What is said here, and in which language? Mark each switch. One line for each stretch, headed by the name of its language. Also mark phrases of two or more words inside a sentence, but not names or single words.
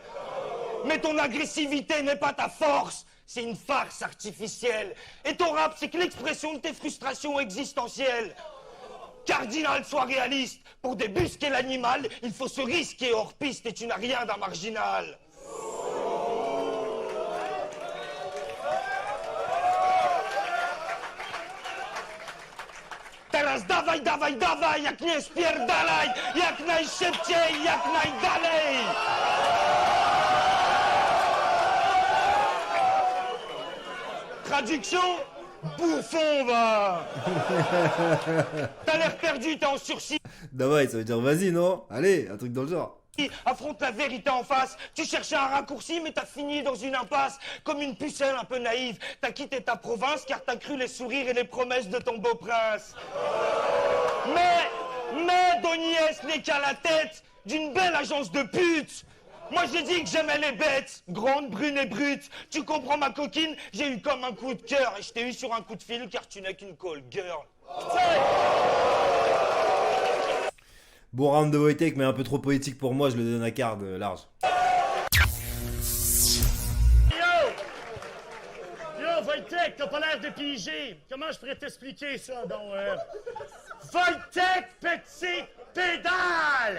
French: Mais ton agressivité n'est pas ta force. C'est une farce artificielle. Et ton rap, c'est que l'expression de tes frustrations existentielles. Cardinal, sois réaliste. Pour débusquer l'animal, il faut se risquer hors piste et tu n'as rien d'un marginal.
Polish: Teraz dawaj, dawaj, dawaj, jak nie spierdalaj, jak najszybciej, jak najdalej.
French: Traduction, bouffon, va. T'as l'air perdu, t'es en sursis. Davai, ça veut dire vas-y, non? Allez, un truc dans le genre. Affronte la vérité en face. Tu cherchais un raccourci, mais t'as fini dans une impasse. Comme une pucelle un peu naïve. T'as quitté ta province car t'as cru les sourires et les promesses de ton beau prince. Mais Doniès n'est qu'à la tête d'une belle agence de putes. Moi j'ai dit que j'aimais les bêtes, grandes, brunes et brutes. Tu comprends ma coquine? J'ai eu comme un coup de cœur et je t'ai eu sur un coup de fil car tu n'es qu'une
English: call girl.
French: Bon round de Wojtek, mais un peu trop poétique pour moi, je le donne à card large. Yo, Wojtek, t'as pas l'air de piger. Comment je pourrais t'expliquer ça, donc, Wojtek, petite pédale!